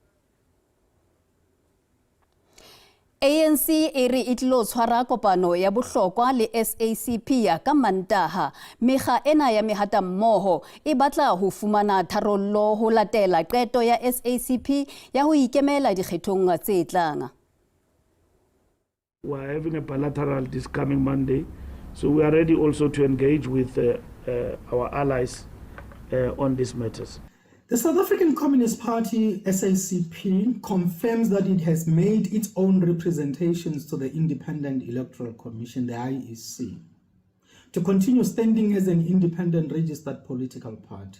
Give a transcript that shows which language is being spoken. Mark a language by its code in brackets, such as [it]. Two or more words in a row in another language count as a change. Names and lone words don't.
[st] ANC ere itlo tshwara kopano ya bohlokwa le SACP ya ka Mantaha. Mekga ena ya mehata mmoho e batla ho fumana tharollo ho latela qeto ya SACP ya ho ikemela dikgethong tse tlang. [en] We are having a bilateral this coming Monday, so we are ready also to engage with our allies on these matters. The South African Communist Party, SACP, confirms that it has made its own representations to the Independent Electoral Commission, the IEC, to continue standing as an independent registered political party.